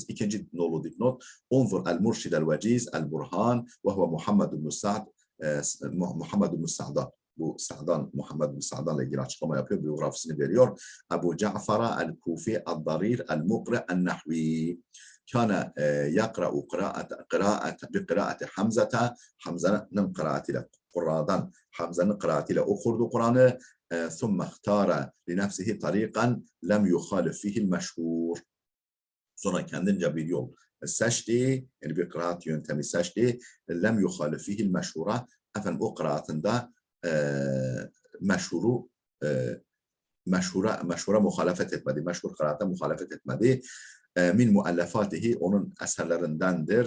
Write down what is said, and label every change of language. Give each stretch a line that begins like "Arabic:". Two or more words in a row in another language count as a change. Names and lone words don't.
Turkish: İkinci nolu dipnot Unzur El Murşid El Veciz El Burhan
Arabic: وهو
Turkish: Muhammed ibn Sa'd Muhammed ibn Sa'dan bu Sa'dan Muhammed ibn Sa'dan'la ilgili açıklama yapıyor, biyografisini veriyor.
Arabic: أبو جعفر الكوفي الضرير المقرئ النحوي كان يقرأ بقراءة حمزة
Turkish: Hamza'nın kıraatiyle Kur'an'dan Hamza'nın kıraatiyle okurdu Kur'an'ı
Arabic: ثم اختار لنفسه طريقا لم يخالف فيه المشهور
Turkish: sonra kendince bir yol seçti, yani bir kıraat yöntemi seçti.
Arabic: لم يخالف فيه المشهور.
Turkish: Efendim o kıraatında meşhura muhalefet etmedi. Meşhur kıraata muhalefet etmedi.
Arabic: من مؤلفاته
Turkish: onun eserlerindendir.